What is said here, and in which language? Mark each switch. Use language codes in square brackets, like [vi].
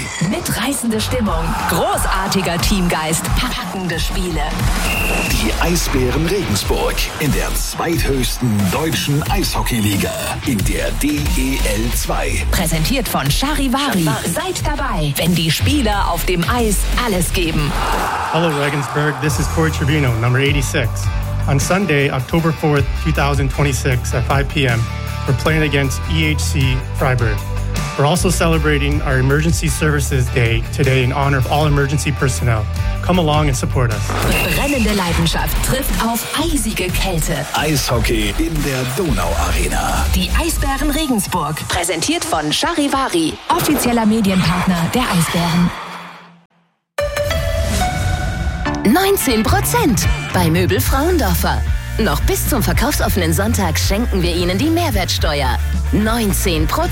[de] Mit reißender Stimmung, großartiger Teamgeist, packende Spiele. Die Eisbären Regensburg in der zweithöchsten deutschen Eishockeyliga in der DEL 2. Präsentiert von Charivari. Seid dabei, wenn die Spieler auf dem Eis alles geben. [en] Hallo Regensburg, this is Corey Trevino, number 86. On Sunday, October 4th, 2026 at 5 p.m., we're playing against EHC Freiburg. We're also celebrating our Emergency Services Day today in honor of all emergency personnel. Come along and support us. [de] Brennende Leidenschaft trifft auf eisige Kälte. Eishockey in der Donauarena. Die Eisbären Regensburg, präsentiert von Charivari, offizieller Medienpartner der Eisbären. 19% bei Möbel Frauendorfer. Noch bis zum verkaufsoffenen Sonntag schenken wir Ihnen die Mehrwertsteuer. 19%.